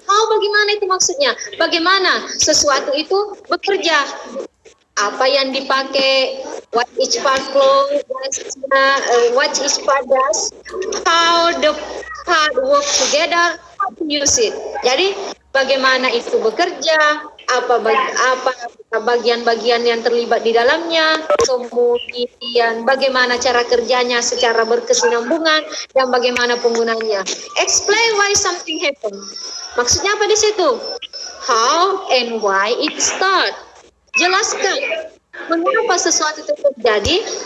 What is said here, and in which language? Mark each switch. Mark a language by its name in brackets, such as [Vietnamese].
[Indonesian] How bagaimana itu maksudnya? Bagaimana sesuatu itu bekerja? Apa yang dipakai? [English] What each part what each part does? How the part work together? How to use it? [Indonesian] Jadi bagaimana itu bekerja? Apa bagian-bagian yang terlibat di dalamnya, kemudian bagaimana cara kerjanya secara berkesinambungan, dan bagaimana penggunanya. [English] Explain why something happen. [Indonesian] Maksudnya apa di situ? [English] How and why it start. [Indonesian] Jelaskan mengapa sesuatu itu terjadi.